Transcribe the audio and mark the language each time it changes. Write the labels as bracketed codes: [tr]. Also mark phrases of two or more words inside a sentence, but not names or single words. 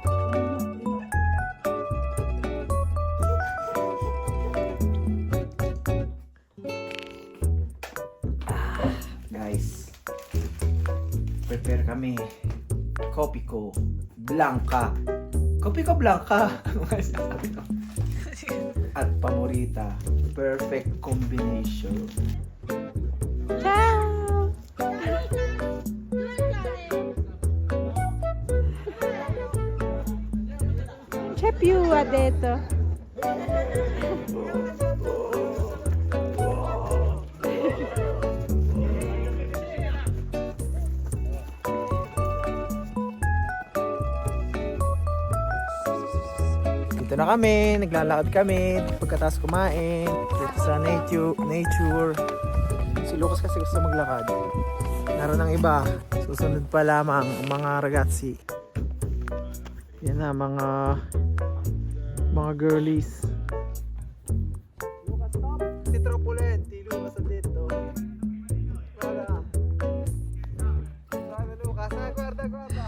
[tl] Guys, prepare kami. Kopi ko Blanca. Kopi ko Blanca. At paborita. [en] Perfect combination. [it] Ciao. C'è più, ha detto. [tl] Dito na kami, naglalakad kami pagkatapos kumain dito sa nature. Si Lucas kasi gusto maglakad. Naroon ng iba, susunod pa lamang ang mga ragazzi. Yan na mga girlies. [en] Lucas, stop! [tl] Si Tropulenti, Lucas dito. [it] Guarda. Guarda Lucas, guarda.